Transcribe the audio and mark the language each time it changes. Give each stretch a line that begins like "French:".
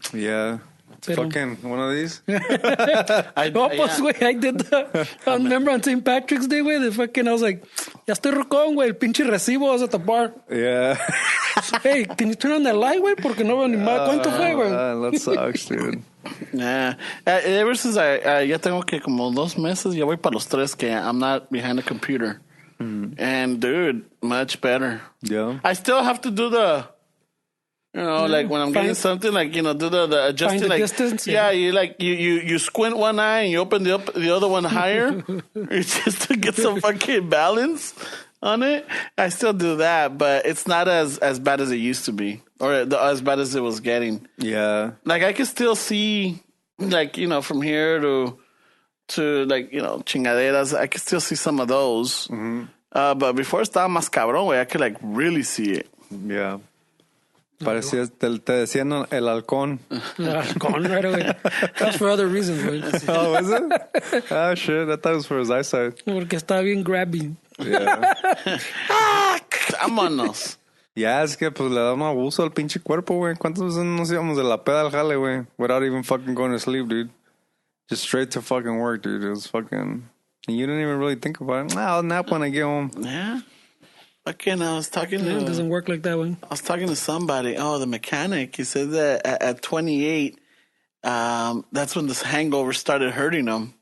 English: Yeah. Fucking one of these? I did that. I remember on St. Patrick's Day, güey, I was like,
Spanish: ya estoy rocón,
English: güey.
Spanish: El pinche recibo
English: was at the bar. Yeah. Hey, can you turn on that light, güey?
Spanish: Porque no veo ni más. ¿Cuánto fue, güey?
English: That sucks, dude. Yeah. Ever since
Spanish: ya tengo que como 2 meses, ya voy para los 3 que
English: I'm not behind a computer. And dude, much better. Yeah. I still have to do the, like when I'm getting something, like, do the adjusting, find the like distance. Yeah, you squint one eye and you open the other one higher, it's just to get some fucking balance on it. I still do that, but it's not as bad as it used to be, or as bad as it was getting. Yeah. Like I can still see, like from here to like, chingaderas, I can still see some of those. Mm-hmm. But before
Spanish: estaba más cabrón,
English: güey, I could like really see it. Yeah.
Spanish: Parecía, te decían el halcón. El halcón,
English: right away. That's for other reasons, güey. Oh, was it? Oh, shit. I thought it was for his eyesight.
Spanish: Porque estaba bien grabby.
English: Yeah.
Spanish: Vámonos. Ya, es que pues le da un abuso al pinche cuerpo, güey. ¿Cuántas veces nos íbamos de la peda al jale, güey?
English: Without even fucking going to sleep, dude. Just straight to fucking work, dude. It was fucking... And you didn't even really think about it. I'll nap when I get home. Yeah. Again, I was talking to... It doesn't work like that, one. I was talking to somebody. Oh, the mechanic. He said that at 28, that's when this hangover started hurting him.